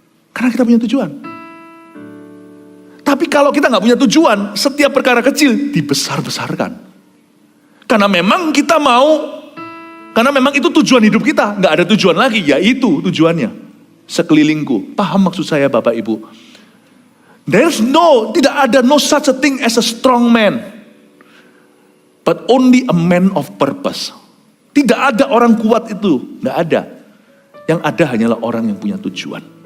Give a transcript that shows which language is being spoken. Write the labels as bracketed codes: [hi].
[id] Karena kita punya tujuan. Tapi kalau kita gak punya tujuan, setiap perkara kecil dibesar-besarkan. Karena memang kita mau, karena memang itu tujuan hidup kita. Gak ada tujuan lagi, yaitu tujuannya. Sekelilingku. Paham maksud saya Bapak Ibu? Tidak ada [en] no such a thing as a strong man. But only a man of purpose. [id] Tidak ada orang kuat itu. Gak ada. Yang ada hanyalah orang yang punya tujuan.